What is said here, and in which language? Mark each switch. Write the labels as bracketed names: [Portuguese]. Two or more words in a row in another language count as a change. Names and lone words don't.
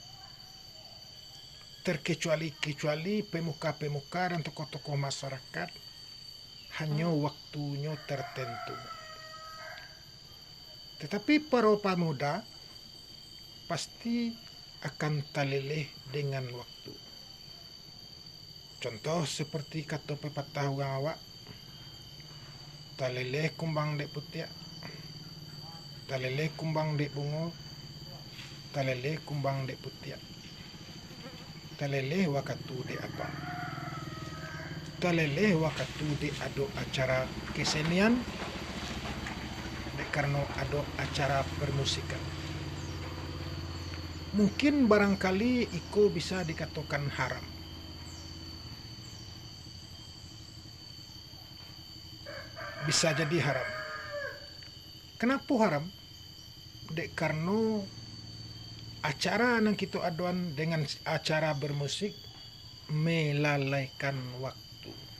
[Indonesian] Terkecuali pemuka-pemuka dan tokoh-tokoh masyarakat hanya waktunya tertentu. Tetapi para pemuda pasti akan taleleh dengan waktu. [Minangkabau] Contoh seperti kata pepatah orang awak, taleleh kumbang dek putiak, taleleh kumbang dek bungo, taleleh kumbang dek putiak, taleleh wakatu dek apa, taleleh wakatu dek ado acara kesenian, dek karena ado acara permusikan. [Indonesian] Mungkin barangkali iko bisa dikatakan haram. Bisa jadi haram. Kenapa haram? Dek karena acara yang kita aduan dengan acara bermusik melalaikan waktu.